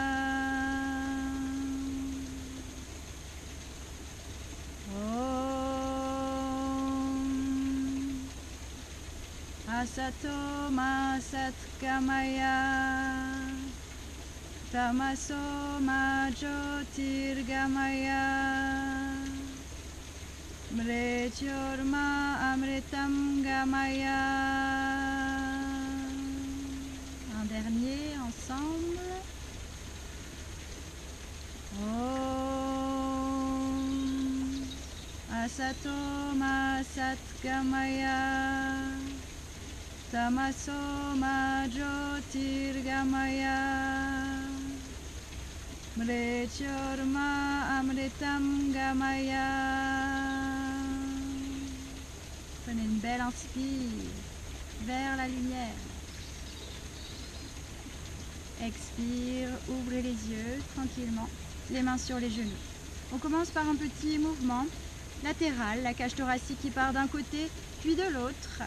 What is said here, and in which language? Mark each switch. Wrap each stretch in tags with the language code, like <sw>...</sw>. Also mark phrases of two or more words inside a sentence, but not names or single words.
<sa>Asato ma satgamaya, tamaso ma jyotirgamaya, mrityorma amritam gamaya.</sa> <fr>Un dernier ensemble.</fr> <sa>Om Asato ma satgamaya, tamaso ma jyotirgamaya, mrityorma amritam gamaya.</sa> <fr>Prenez une belle inspire vers la lumière. Expire, ouvrez les yeux tranquillement, les mains sur les genoux. On commence par un petit mouvement latéral, la cage thoracique qui part d'un côté puis de l'autre.</fr>